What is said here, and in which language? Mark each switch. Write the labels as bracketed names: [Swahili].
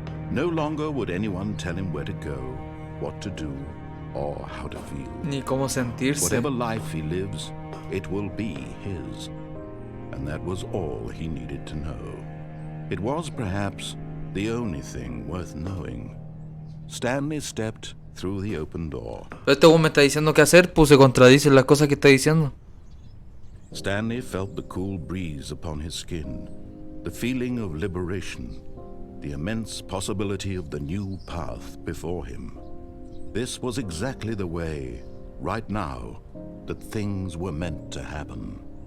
[English] No longer would anyone tell him where to go, what to do, or how to feel. [Spanish] Ni cómo sentirse. [English] Whatever life he lives, it will be his. And that was all he needed to know. It was perhaps the only thing worth knowing. Stanley stepped through the open door. [Spanish] Pero este weón me está diciendo qué hacer, pues se contradicen las cosas que está diciendo. [English] Stanley felt the cool breeze upon his skin, the feeling of liberation, the immense possibility of the new path before him. This was exactly the way, right now, that things were meant to happen.